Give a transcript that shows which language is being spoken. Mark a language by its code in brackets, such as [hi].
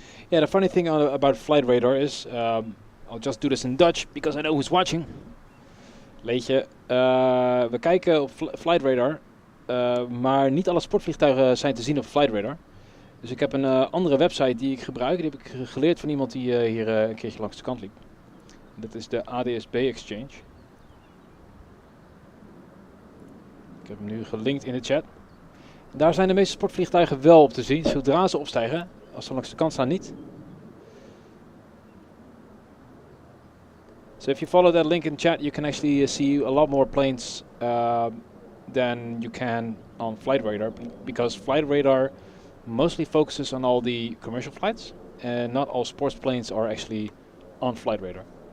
[en] Yeah, the funny thing about flight radar is, I'll just do this in Dutch because I know who's watching. [nl] Leetje, we kijken op flight radar, maar niet alle sportvliegtuigen zijn te zien op flight radar. Dus ik heb een andere website die ik gebruik. Die heb ik geleerd van iemand die hier een keertje langs de kant liep. En dat is de ADSB Exchange. Ik heb hem nu gelinkt in de chat. En daar zijn de meeste sportvliegtuigen wel op te zien, zodra ze opstijgen. Als ze langs de kant staan niet. [en] So if you follow that link in chat, you can actually see a lot more planes than you can on flight radar, because flight radar mostly focuses on all the commercial flights. and not all sports planes are actually on flight radar.